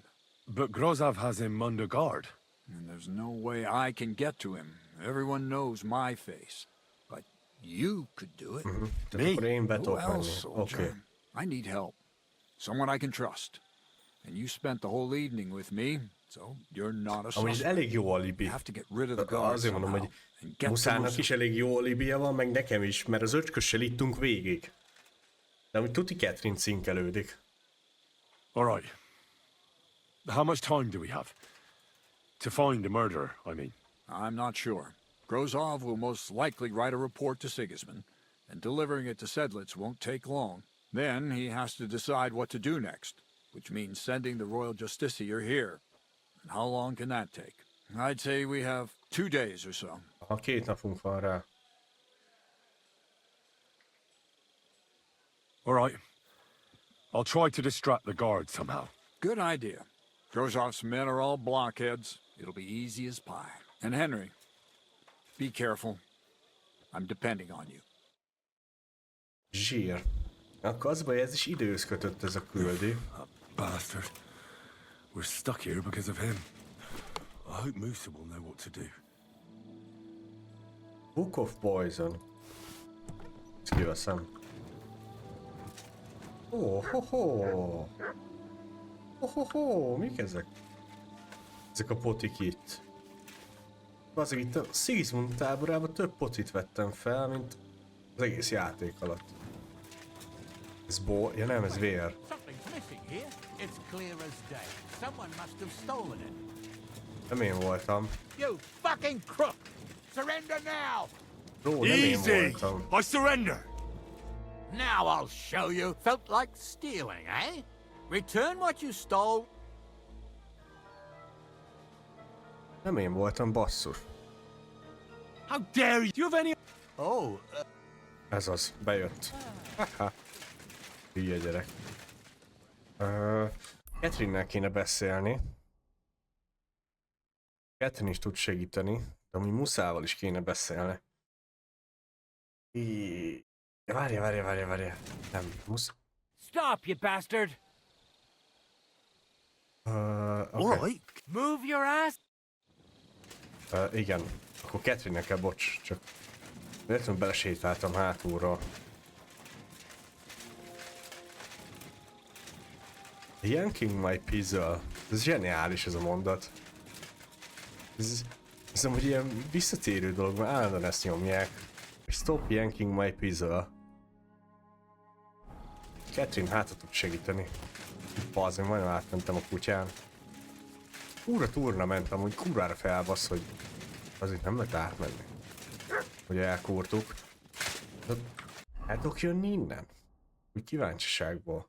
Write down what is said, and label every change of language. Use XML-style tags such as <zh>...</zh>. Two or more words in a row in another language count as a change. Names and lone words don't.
<en>But Grozov has him under guard. And there's no way I can get to him. Everyone knows my face. But you could do it. Me? Who else, soldier? I need help. Someone I can trust. And you spent the whole evening with me, so you're not a</en> <hu>Amúgy ez elég jó alibi.</hu> <en>have to get rid of the guards</en> <hu>Azért mondom, hogy Muszának is elég jó alibija van, meg nekem is, mert az öcskössel ittunk végig. De amúgy tuti Catherine cinkelődik.</hu> <en>Alright. How much time do we have? To find the murderer, I mean. I'm not sure. Grozov will most likely write a report to Sigismund, and delivering it to Sedlitz won't take long. Then he has to decide what to do next, which means sending the royal justiciar here. And how long can that take? I'd say we have 2 days or so.</en> <hu>2 napunk van rá.</hu> <en>Alright. I'll try to distract the guards somehow. Good idea. Grozov's men are all blockheads. It'll be easy as pie. And Henry, be careful. I'm depending on you.</en> <hu>Zsír. Akkor az baj, ez is időhöz kötött ez a küldi.</hu> <en>Bastard. We're stuck here because of him. I hope Musa will know what to do. Book of Poison.</en> <hu>Ezt kiveszem. Mik ezek? Ezek a potik itt. Azért itt a Sigismund táborában több potit vettem fel, mint az egész játék alatt. Ez ja nem, ez vér. Nem én voltam.</hu> <en>You fucking crook! Surrender now!</en> <hu>Ó, nem én voltam.</hu> <en>I surrender! Now I'll show you. Felt like stealing, eh? Return what you stole.</en> <hu>Nem én voltam, basszus.</hu> <en>How dare you? Do you have any... Oh,</en> <hu>Ez az, bejött. Haha. Hülye gyerek. Catherine-nel kéne beszélni. Catherine is tud segíteni, de ami Muszával is kéne beszélni. Várja. Nem, Musz...</hu> <en>Stop, you bastard! Okay. Move your ass!</en> <hu>Igen, akkor Catherine-nek kell, bocs, csak véletlenül belesétáltam hátulról.</hu> <en>Yanking my puzzle.</en> <hu>Ez zseniális ez a mondat. Ez amúgy ilyen visszatérő dolog, mert állandóan ezt nyomják.</hu> <en>Stop yanking my puzzle. Catherine</en> <hu>hátra tud segíteni. Bazd, majdnem átmentem a kutyán. Kurva turnament, amúgy kurvára felbasz, hogy azért nem lehet átmenni. Hogy elkúrtuk. El tudok jönni innen? Úgy kíváncsiságból.</hu>